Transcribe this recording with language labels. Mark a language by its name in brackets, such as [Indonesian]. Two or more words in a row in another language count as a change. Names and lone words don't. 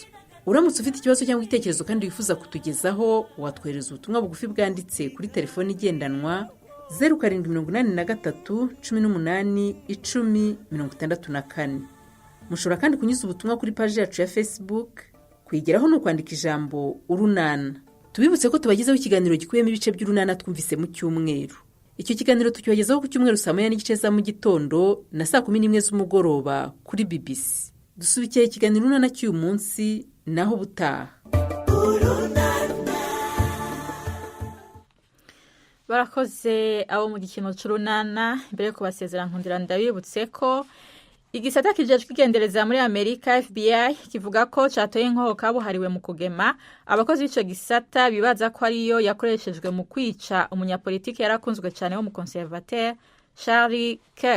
[Kinyarwanda] Uramutse ufite ikibazo cyangwa igitekerezo kandi wifuza kutugezaho watwohereza ubutumwa bugufi bwanditse kuri telefone igendanwa 0783 18 10 Mushobora kandi kunyuza ubutumwa kuri page yacu ya Facebook. Kuyigeraho no kwandika ijambo Urunana. Tubibutse ko tubagezaho ikiganiro gikuyemo ibice by'Urunana twumvise mu cyumweru. Icyo kiganiro tukibagezaho ku cyumweru saa 9:30 za mu gitondo na saa 11 z'umugoroba kuri BBC. Dusubikiye ikiganiro Urunana cy'uyu munsi naho butaha. Barakoze abo mu gikino cy'Urunana. [Rundi] Mbere yo kubasezera nkundira ndabibutse ko igisata kijejwe kwigendereza muri Amerika FBI kivuga ko catoye inkoho kabuhariwe mu kugema abakozi b'ico gisata bibaza ko ariyo yakoreshejwe mu kwica umunyapolitiki yarakunzwe cyane wo mu conservateur Charlie Kirk.